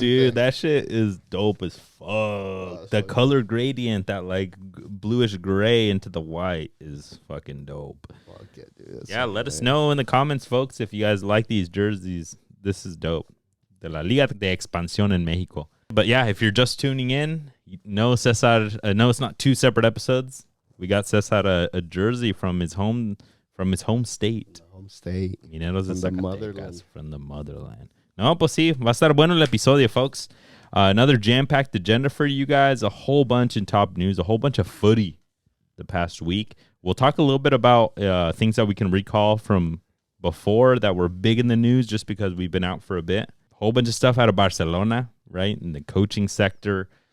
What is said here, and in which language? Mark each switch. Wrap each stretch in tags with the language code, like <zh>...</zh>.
<en>Dude, that shit is dope as fuck. The color gradient, that like bluish gray into the white is fucking dope. Fuck it, dude. Yeah, let us know in the comments, folks, if you guys like these jerseys. This is dope.</en> <es>De la Liga de Expansión</es> <en>in Mexico. But yeah, if you're just tuning in, no, Cesar, no, it's not two separate episodes. We got Cesar a jersey from his home state. Home state. Mineros de Zacatecas, from the motherland.</en> <es>No, pues sí, va a estar bueno el episodio, folks.</es> <en>Another jam-packed agenda for you guys. A whole bunch in top news, a whole bunch of footy the past week. We'll talk a little bit about things that we can recall from before that were big in the news just because we've been out for a bit. A whole bunch of stuff out of Barcelona, right, in the coaching sector.</en>